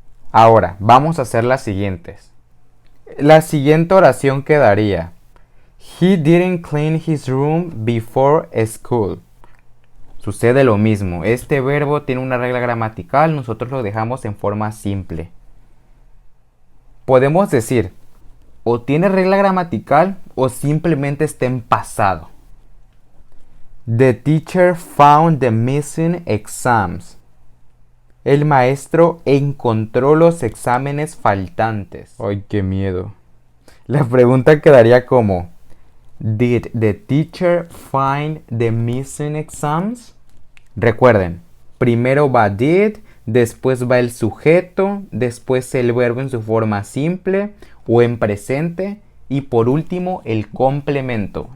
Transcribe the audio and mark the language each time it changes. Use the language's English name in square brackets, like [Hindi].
[Spanish] Ahora, vamos a hacer las siguientes. La siguiente oración quedaría: [English] He didn't clean his room before school. [Spanish] Sucede lo mismo. Este verbo tiene una regla gramatical, nosotros lo dejamos en forma simple. Podemos decir, o tiene regla gramatical o simplemente está en pasado. [English] The teacher found the missing exams. [Spanish] El maestro encontró los exámenes faltantes. ¡Ay, qué miedo! La pregunta quedaría como: [English] Did the teacher find the missing exams? [Spanish] Recuerden, primero va did, después va el sujeto, después el verbo en su forma simple o en presente y por último el complemento.